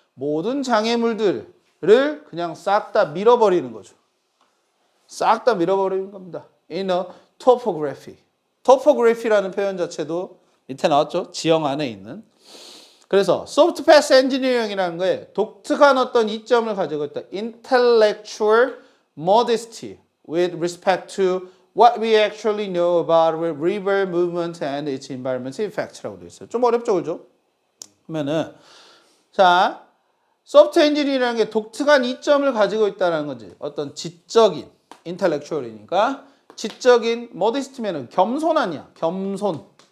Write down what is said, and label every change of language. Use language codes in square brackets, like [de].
[ko] 모든 장애물들을 그냥 싹 다 밀어버리는 거죠. 싹 다 밀어버리는 겁니다. [en] In a topography. [ko] topography라는 표현 자체도 밑에 나왔죠. 지형 안에 있는. 그래서 soft path engineering이라는 거에 독특한 어떤 이점을 가지고 있다. [en] Intellectual modesty with respect to what we actually know about river movement and its environmental effects [ko] 라고 되어 있어요. 좀 어렵죠, 그죠? 그러면은 자, 소프트 엔지니어라는 게 독특한 이점을 가지고 있다는 거지. 어떤 지적인 intellectual이니까 지적인 modest면은 겸손 아니야. 겸손.